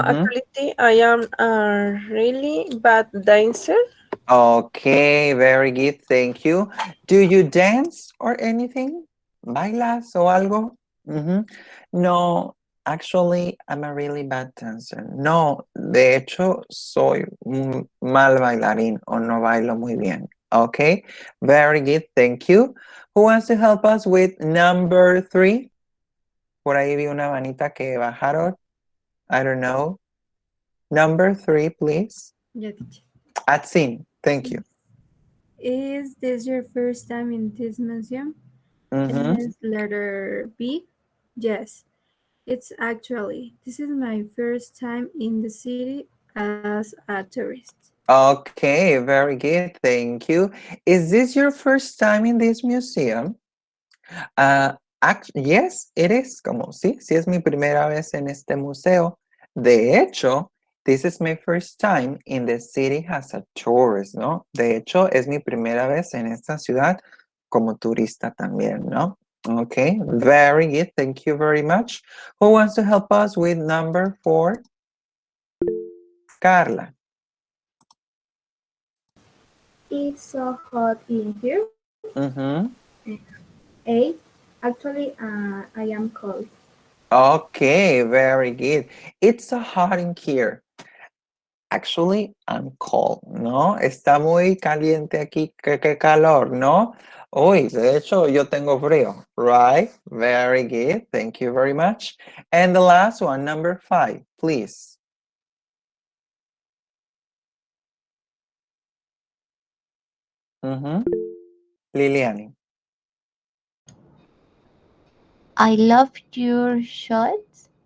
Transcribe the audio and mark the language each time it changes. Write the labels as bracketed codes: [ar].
[en] Mm-hmm. actually, I am a really bad dancer. Okay, very good. Thank you. Do you dance or anything? [es] ¿Bailas o algo? [en] Mhm. No, actually, I'm a really bad dancer. [es] No, de hecho, soy un mal bailarín o no bailo muy bien. [en] Okay, very good. Thank you. Who wants to help us with number 3? [es] Por ahí vi una manita que bajaron. [en] I don't know. Number 3, please. Yeah, teacher. Atsin, thank you. Is this your first time in this museum? Mm-hmm. And it's letter B. Yes, it's actually. This is my first time in the city as a tourist. Okay, very good. Thank you. Is this your first time in this museum? Yes, it is. [es] Como sí, sí es mi primera vez en este museo. De hecho, [en] this is my first time in the city as a tourist, [es] ¿no? De hecho, es mi primera vez en esta ciudad como turista también, ¿no? [en] Okay, very good. Thank you very much. Who wants to help us with number 4? Carla. It's so hot in here. Mm-hmm. A. Actually, I am cold. Okay, very good. It's so hot in here. Actually, I'm cold, ¿no? [es] Está muy caliente aquí, qué calor, ¿no? Uy, de hecho, yo tengo frío, right? [en] Very good. Thank you very much. And the last one, number 5, please. Liliani. I love your shorts.